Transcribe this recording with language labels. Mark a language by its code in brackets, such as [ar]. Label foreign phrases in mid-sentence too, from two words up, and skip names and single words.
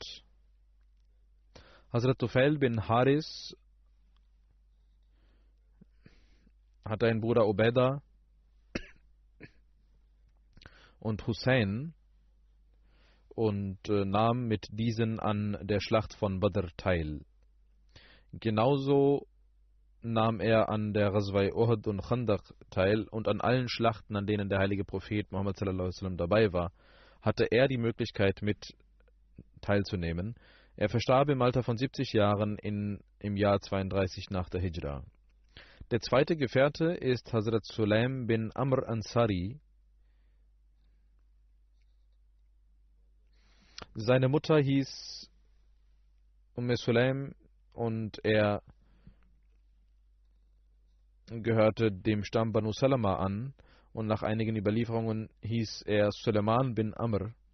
[de] Hazrat Tufail bin Haris hatte einen Bruder Ubaidah und Hussein und nahm mit diesen an der Schlacht von Badr teil. Genauso nahm er an der Ghazwa Uhud und Khandaq teil und an allen Schlachten, an denen der heilige Prophet Muhammad [ar] صلى الله عليه وسلم [de] dabei war, hatte er die Möglichkeit mit teilzunehmen. Er verstarb im Alter von 70 Jahren im Jahr 32 nach der Hijra. Der zweite Gefährte ist Hazrat Sulaim bin Amr Ansari. Seine Mutter hieß Sulaim und er gehörte dem Stamm Banu Salama an und nach einigen Überlieferungen hieß er Suleiman bin Amr.